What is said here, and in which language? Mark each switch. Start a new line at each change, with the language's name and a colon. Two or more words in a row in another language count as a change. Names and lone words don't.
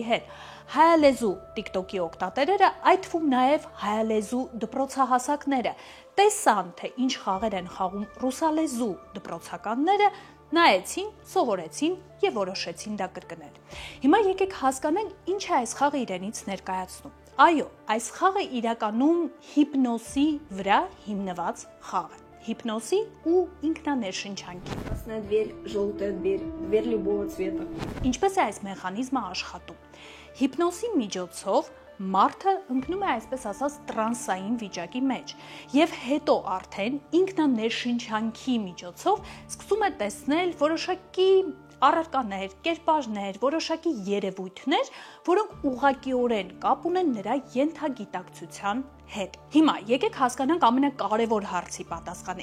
Armenian: հետ։ Հայալեզու TikTok-ի օգտատերերը, այդ թվում նաեւ հայալեզու դպրոցահասակները, տեսան, թե ինչ խաղեր են խաղում ռուսալեզու դպրոցականները, նայեցին, սովորեցին եւ որոշեցին դա կրկնել։ Հիմա եկեք հասկանանք ինչ է այս խաղը իրենից ներկայացնում։ Այո, այս խաղը իրականում հիպնոսի վրա հիմնված խաղ է։ Հիպնոսի ու ինքնաներշնչանքի։
Russian: Красная дверь, желтая дверь, дверь любого цвета.
Armenian: Ինչպես է այս մեխանիզմը աշխատում։ Հիպնոսի միջոցով մարդը ընկնում է այսպես ասած տրանսային վիճակի մեջ եւ հետո արդեն ինքնաներշնչանքի միջոցով սկսում է տեսնել որոշակի առարկաներ, կերպարներ, որոշակի երևույթներ, որոնք ուղղակիորեն կապ ունեն նրա ենթագիտակցության հետ։ Հիմա եկեք հասկանանք ամենակարևոր հարցի պատասխանը.